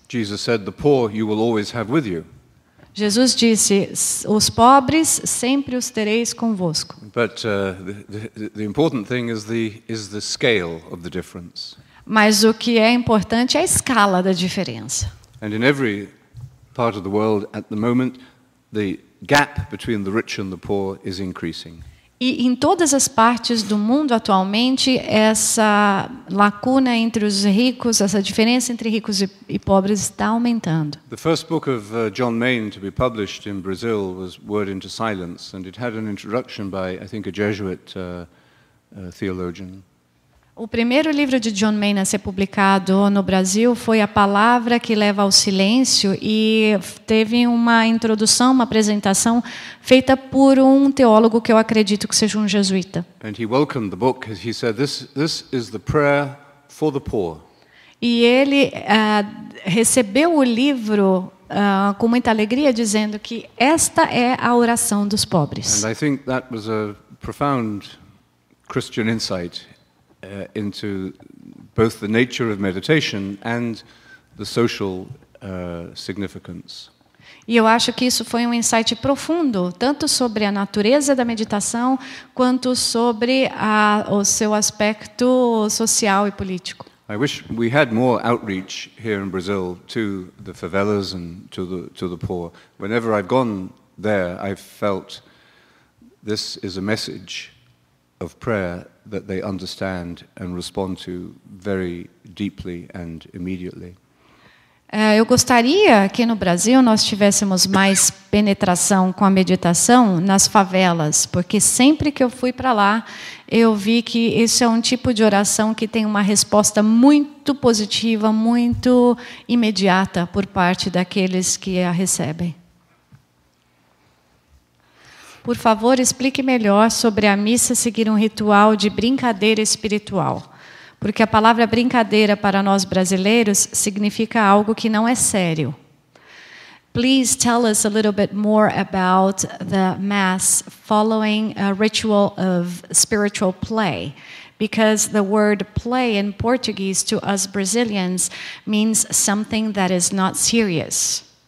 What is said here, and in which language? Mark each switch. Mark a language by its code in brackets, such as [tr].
[en] Jesus said, "The poor you will always have with you." [pt] Jesus disse: os pobres sempre os tereis convosco. [en] But the important thing is the scale of the difference. [pt] Mas o que é importante é a escala da diferença. [en] And in every part of the world at the moment, the gap between the rich and the poor is increasing. [pt] E em todas as partes do mundo atualmente, essa lacuna entre os ricos, essa diferença entre ricos e pobres está aumentando. [en] The first book of John Main to be published in Brazil was Word into Silence, and it had an introduction by, I think, a Jesuit theologian. [pt] O primeiro livro de John Main a ser publicado no Brasil foi A Palavra que Leva ao Silêncio, e teve uma introdução, uma apresentação feita por um teólogo que eu acredito que seja um jesuíta. [en] And he welcomed the book. He said, "This is the prayer for the poor." [pt] E ele recebeu o livro com muita alegria, dizendo que esta é a oração dos pobres. [en] And I think that was a profound Christian insight into both the nature of meditation and the social significance. [pt] E eu acho que isso foi um insight profundo, tanto sobre a natureza da meditação, quanto sobre o seu aspecto social e político. [en] I wish we had more outreach here in Brazil to the favelas and to the poor. Whenever I've gone there, I've felt this is a message of prayer that they understand and respond to very deeply and immediately. [pt] Eu gostaria que no Brasil nós tivéssemos mais penetração com a meditação nas favelas, porque sempre que eu fui para lá, eu vi que isso é um tipo de oração que tem uma resposta muito positiva, muito imediata por parte daqueles que a recebem. Por favor, explique melhor sobre a missa seguir um ritual de brincadeira espiritual. Porque a palavra brincadeira para nós brasileiros significa algo que não é sério. [en] Please tell us a little bit more about the Mass following a ritual of spiritual play. Because the word play in Portuguese to us Brazilians means something that is not serious.